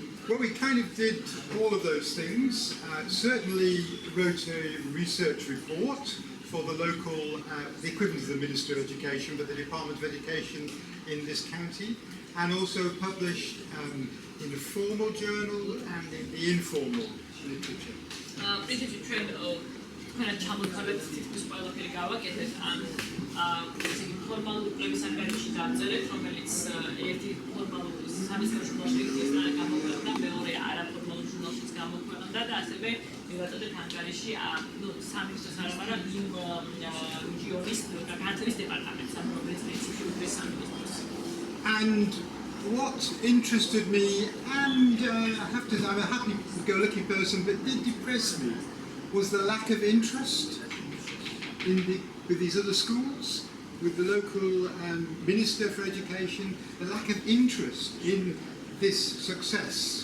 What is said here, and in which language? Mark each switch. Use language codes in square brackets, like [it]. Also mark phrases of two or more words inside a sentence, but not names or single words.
[en] Well, we kind of did all of those things. Certainly wrote a research report for the local, the equivalent of the Minister of Education, but the Department of Education in this county, and also published in the formal journal and in the informal literature. [ka] ფორმალური კვლევის ანგარიში დავწერეთ, რომელიც ერთი ფორმალური სამეცნიერო ჟურნალში გამოქვეყნდა, მეორე არაფორმალურ ჟურნალშიც გამოქვეყნდა და ასევე მივაწოდეთ ანგარიში სამინისტროს არა, მაგრამ იმ რეგიონის განათლების დეპარტამენტს, რომელიც სპეციფიკური სამინისტროს. [en] And what interested me, and I have to say, I'm a happy-go-lucky person, but did depress me, was the lack of interest with these other schools, with the local Minister for Education, the lack of interest in this success.